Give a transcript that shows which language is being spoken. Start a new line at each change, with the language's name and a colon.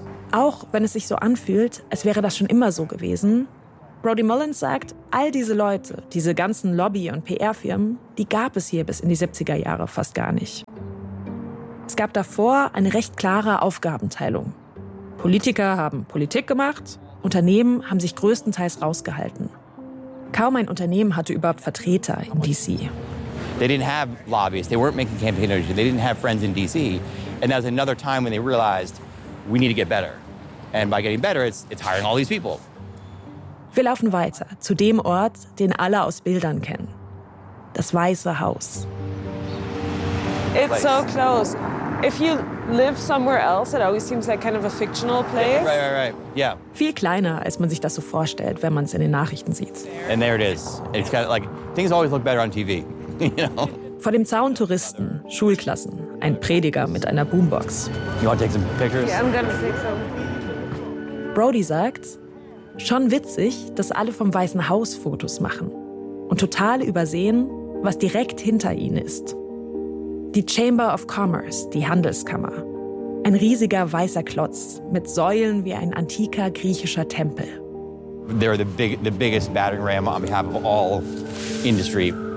German: Auch wenn es sich so anfühlt, als wäre das schon immer so gewesen, Brody Mullins sagt, all diese Leute, diese ganzen Lobby- und PR-Firmen, die gab es hier bis in die 70er Jahre fast gar nicht. Es gab davor eine recht klare Aufgabenteilung. Politiker haben Politik gemacht, Unternehmen haben sich größtenteils rausgehalten. Kaum ein Unternehmen hatte überhaupt Vertreter in D.C.
English: They didn't have lobbyists, they weren't making campaign energy, they didn't have friends in D.C. And that was another time when they realized, we need to get better. And by getting better, it's hiring all these people.
German: Wir laufen weiter zu dem Ort, den alle aus Bildern kennen. Das Weiße Haus.
English: It's so close. If you live somewhere else, it always seems like kind of a fictional place. Right, right, right. Yeah.
German: Viel kleiner, als man sich das so vorstellt, wenn man es in den Nachrichten sieht.
English: And there it is. It's kind of like things always look better on TV, you know.
German: Vor dem Zaun Touristen, Schulklassen, ein Prediger mit einer Boombox.
English: You want to take some pictures? Yeah, I'm gonna take some.
German: Brody sagt, schon witzig, dass alle vom Weißen Haus Fotos machen und total übersehen, was direkt hinter ihnen ist. Die Chamber of Commerce, die Handelskammer. Ein riesiger weißer Klotz mit Säulen wie ein antiker griechischer Tempel.
English: They're the biggest battering ram on behalf of all industry.